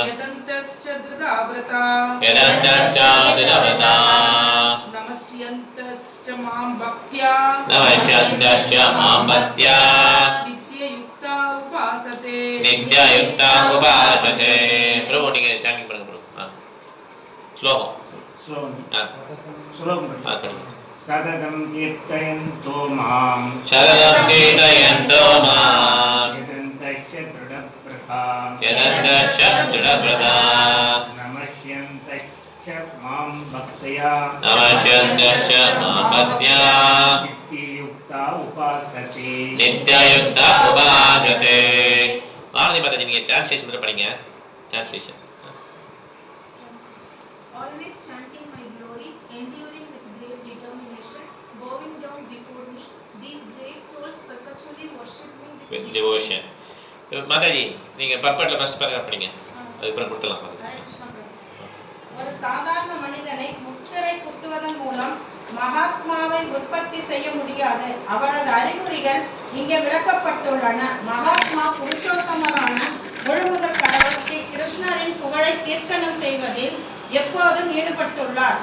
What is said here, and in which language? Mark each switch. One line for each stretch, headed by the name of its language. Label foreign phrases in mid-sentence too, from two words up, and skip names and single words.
Sanskrit: यदन्तश्च दृढव्रता नमस्यन्तश्च मां भक्त्या नित्ययुक्ता उपासते प्रभु
Tamil: நீங்க சாண்டிங் பண்ணுங்க प्रभु ஸ்லோகம்
Sanskrit: सततं कीर्तयन्तो मां यदन्तश्च दृढव्रता नमस्यन्तश्च मां भक्त्या नित्ययुक्ता उपासते
Tamil: ஆனந்தி மாதாஜி நீங்க டிரான்ஸ்லேஷன் மட்டும் படிங்க டிரான்ஸ்லேஷன்
English: Always chanting my glories, enduring with great determination, bowing down before me, these great souls perpetually worship me with devotion.
Tamil: மாதாஜி நீங்க பர்பட்ல ஃபர்ஸ்ட் பேராகிராஃப் படிங்க அதுக்கப்புறம் கொடுத்தலாம் ஒரு சாதாரண மனிதனை முத்திரை குத்துவதன் மூலம் மகாத்மாவை உற்பத்தி செய்ய முடியாது. அவரது அறிகுறிகள் இங்கே விளக்கப்பட்டுள்ளன. மகாத்மா புருஷோத்தமரான முழுமுதற் கடவுள் ஸ்ரீ கிருஷ்ணரின் புகழை கீர்த்தனம் செய்வதில் எப்போதும் ஈடுபட்டுள்ளார்.